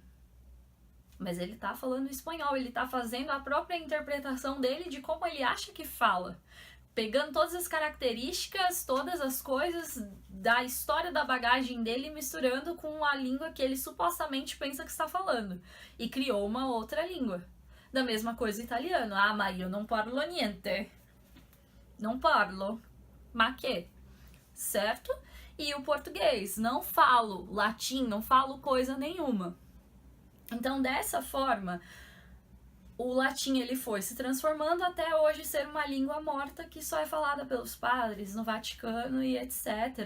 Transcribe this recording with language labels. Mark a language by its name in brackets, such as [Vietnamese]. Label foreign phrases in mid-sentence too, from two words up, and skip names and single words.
[Portuguese] Mas ele tá falando espanhol, ele tá fazendo a própria interpretação dele de como ele acha que fala. pegando todas as características, todas as coisas da história da bagagem dele, misturando com a língua que ele supostamente pensa que está falando. E criou uma outra língua. Da mesma coisa o italiano. [Italian] Ah, ma io non parlo niente. Não parlo. Ma che? [Portuguese] Certo? E o português. Não falo latim, não falo coisa nenhuma. Então, dessa forma, o latim ele foi se transformando até hoje ser uma língua morta que só é falada pelos padres no Vaticano e etc.